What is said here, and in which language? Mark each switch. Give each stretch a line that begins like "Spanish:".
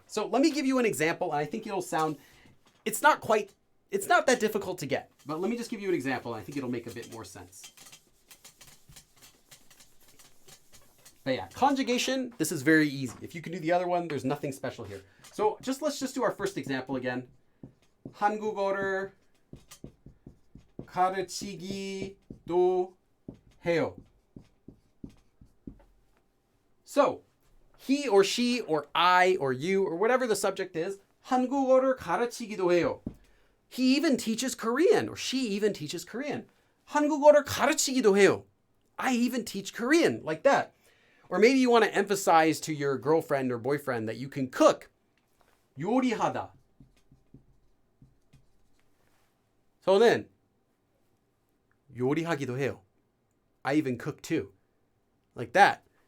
English: So let me give you an example, and I think it'll sound, it's not that difficult to get. But let me just give you an example, and I think it'll make a bit more sense. But yeah, conjugation, this is very easy. If you can do the other one, there's nothing special here. So let's just do our first example again.
Korean: 한국어를 가르치기도 해요.
English: So, he or she or I or you or whatever the subject is,
Korean: 한국어를 가르치기도 해요.
English: He even teaches Korean or she even teaches Korean.
Korean: 한국어를 가르치기도 해요.
English: I even teach Korean, like that. Or maybe you want to emphasize to your girlfriend or boyfriend that you can cook.
Korean: 요리하다. 저는 요리하기도 해요.
English: I even cook too. Like that.